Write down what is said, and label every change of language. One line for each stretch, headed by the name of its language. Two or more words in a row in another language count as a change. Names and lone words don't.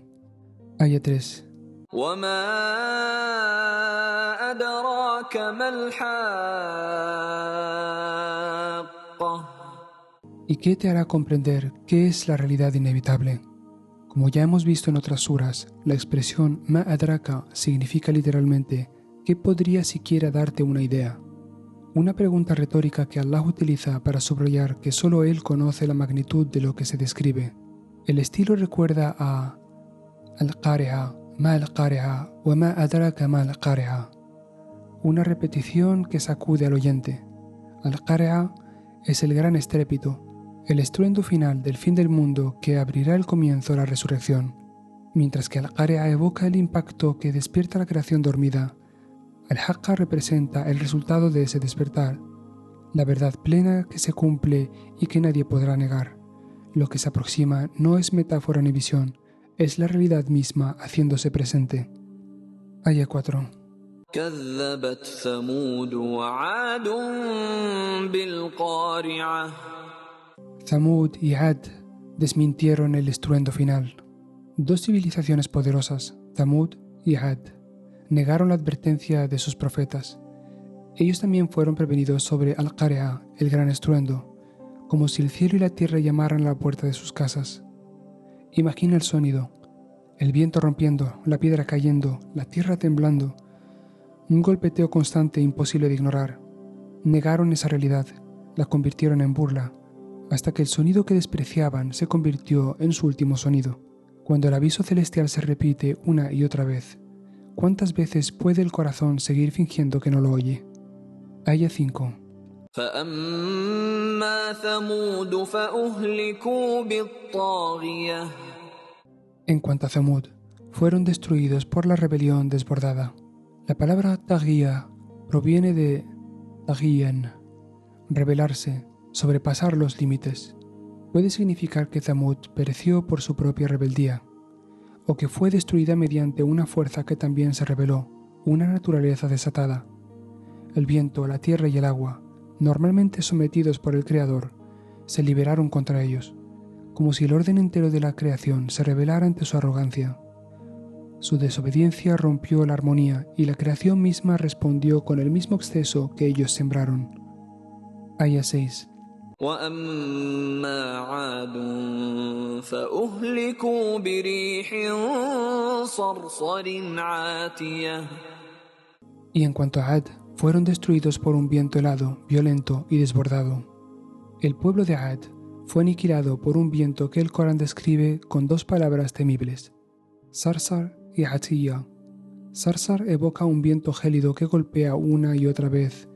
Spanish: Aya 3. ¿Y qué te hará comprender qué es la realidad inevitable? Como ya hemos visto en otras suras, la expresión
Arabic: ما أدراك
Spanish: significa literalmente ¿qué podría siquiera darte una idea? Una pregunta retórica que Allah utiliza para subrayar que solo Él conoce la magnitud de lo que se describe. El estilo recuerda a
Arabic: القارعة ما القارعة وما أدراك ما القارعة.
Spanish: Una repetición que sacude al oyente. Al-qari'a es el gran estrépito, el estruendo final del fin del mundo que abrirá el comienzo de la resurrección. Mientras que al-qari'a evoca el impacto que despierta la creación dormida, Al-Haqqa representa el resultado de ese despertar, la verdad plena que se cumple y que nadie podrá negar. Lo que se aproxima no es metáfora ni visión, es la realidad misma haciéndose presente. Aya 4.
Arabic: كذبت ثمود وعاد بالقارعة.
Spanish: Thamud y Ad desmintieron el estruendo final. Dos civilizaciones poderosas, Thamud y Ad, negaron la advertencia de sus profetas. Ellos también fueron prevenidos sobre Al-Qari'a, el gran estruendo, como si el cielo y la tierra llamaran a la puerta de sus casas. Imagina el sonido, el viento rompiendo, la piedra cayendo, la tierra temblando, un golpeteo constante e imposible de ignorar. Negaron esa realidad, la convirtieron en burla, hasta que el sonido que despreciaban se convirtió en su último sonido. Cuando el aviso celestial se repite una y otra vez, ¿cuántas veces puede el corazón seguir fingiendo que no lo oye? Aya 5.
Arabic: فأما ثمود فأهلكوا بالطاغية.
Spanish: En cuanto a Zamud, fueron destruidos por la rebelión desbordada. La palabra taghía proviene de taghiyan, rebelarse, sobrepasar los límites. Puede significar que Zamud pereció por su propia rebeldía, o que fue destruida mediante una fuerza que también se rebeló, una naturaleza desatada. El viento, la tierra y el agua, normalmente sometidos por el Creador, se liberaron contra ellos, como si el orden entero de la creación se rebelara ante su arrogancia. Su desobediencia rompió la armonía y la creación misma respondió con el mismo exceso que ellos sembraron. Aya 6.
Arabic: وأما عاد فأهلكوا بريح صرصر عاتية.
Spanish: Y en cuanto a Ad, fueron destruidos por un viento helado, violento y desbordado. El pueblo de Ad fue aniquilado por un viento que el Corán describe con dos palabras temibles, Sarsar y Atiyya. Sarsar evoca un viento gélido que golpea una y otra vez.